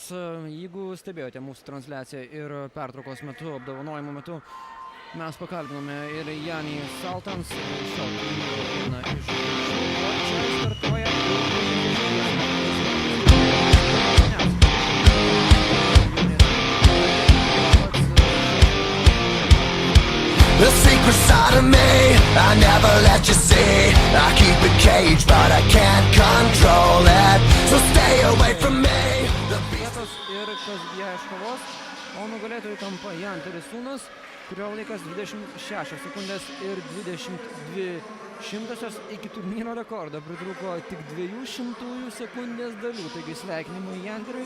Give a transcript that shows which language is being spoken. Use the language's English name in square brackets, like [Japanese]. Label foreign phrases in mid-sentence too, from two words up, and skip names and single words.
[Lithuanian] Jeigu stebėjote mūsų transliaciją ir pertraukos metu, apdovanojimo metu, mes pakalbinome ir Janį Saltans, šio turnyro vieną iš o čia startuoja [English] The secret side of me, I never let you see. I keep it caged, but I can't control it. So stay away from me. [Lithuanian] vietos ir kas ją iškovos, o nugalėtojų tampa Janteris Sūnus, kurio laikas 26 sekundės ir 22 šimtosios iki turnyro rekordo pritrūko tik 200 sekundės dalių, taigi sveikinimai Janteriui.